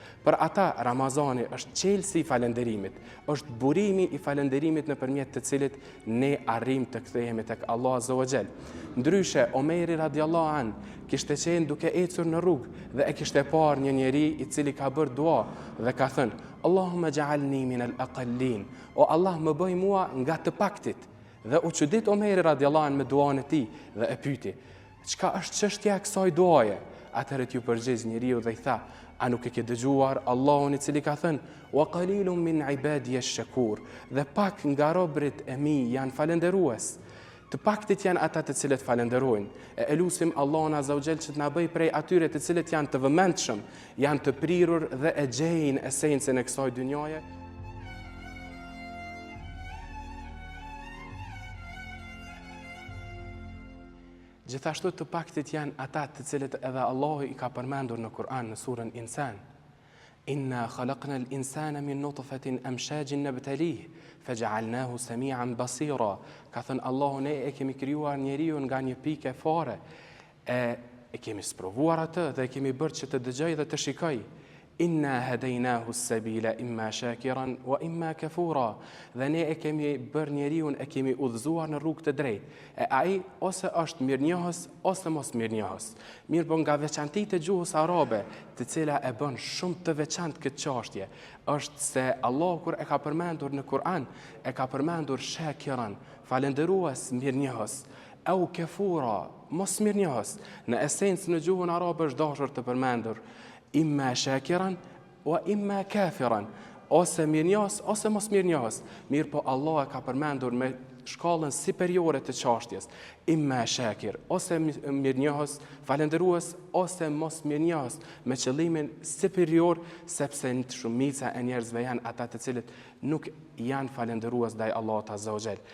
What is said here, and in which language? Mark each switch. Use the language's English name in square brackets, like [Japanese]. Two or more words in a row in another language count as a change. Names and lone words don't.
[Albanian] Për ata Ramazani është çelësi i falenderimit, është burimi i falenderimit nëpërmjet të cilit ne arrim të kthehemi tek Allahu [Arabic] عز وجل. [Albanian] Ndryshe Omeri [Arabic] رضي الله عنه [Albanian] kishte qenë duke ecur në rrugë dhe e kishte parë një njeri i cili ka bërë dua dhe ka thënë: [Arabic] "اللهم اجعلني من الأقلين." [Albanian] O Allah, më bëj mua nga të paktit. Dhe u çudit Omeri [Arabic] رضي الله عنه [Albanian] me duan e tij dhe e pyeti: "Çka është çështja e kësaj duaje?" Atëherë ju përgjigj njeriu dhe i tha: "A nuk e ke dëgjuar Allahun i cili ka thënë: [Arabic] وقليل من عبادي الشكور." [Albanian] Dhe pak nga robërit e mi janë falenderues. Të paktit janë ata të cilët falenderojnë. E lutim Allahun [Arabic] عز وجل [Albanian] që të na bëj prej atyre të cilët janë të vëmendshëm, janë të prirur dhe e gjejnë esencën e kësaj dynjaje. Gjithashtu të paktit janë ata të cilët edhe Allahu i ka përmendur në Kur'an në surën Insan: [Arabic] "إنا خلقنا الإنسان من نطفة أمشاج نبتليه فجعلناه سميعا بصيرا." [Albanian] Ka thënë Allahu, ne e kemi krijuar njeriu nga një pikë fare, e kemi sprovuar atë dhe e kemi bërë që të dëgjojë dhe të shikojë. [Arabic] إنا هديناه السبيل إما شاكرا وإما كفورا. [Albanian] Dhe ne e kemi bërë njeriu, e kemi udhëzuar në rrugë të drejtë. E ai ose është mirënjohës ose mos mirënjohës. Mirë po nga veçantitë e gjuhës arabe, të cila e bën shumë të veçantë këtë çështje, është se Allah kur e ka përmendur në Kur'an, e ka përmendur shakiran, falenderues, mirënjohës, [Arabic] أو كفورا, [Albanian] mos mirënjohës. Në esencë në gjuhën arabe është dashur të përmendur [Arabic] إما شاكرا وإما كافرا, [Albanian] ose mirënjohës ose mos mirënjohës. Mirë po Allah e ka përmendur me shkallën superiore të çështjes: [Arabic] إما شاكر, [Albanian] ose mirënjohës, falenderues, ose mos mirënjohës, me qëllimin superior, sepse në shumica e njerëzve janë ata të cilët nuk janë falenderues ndaj Allahut [Arabic] عز وجل.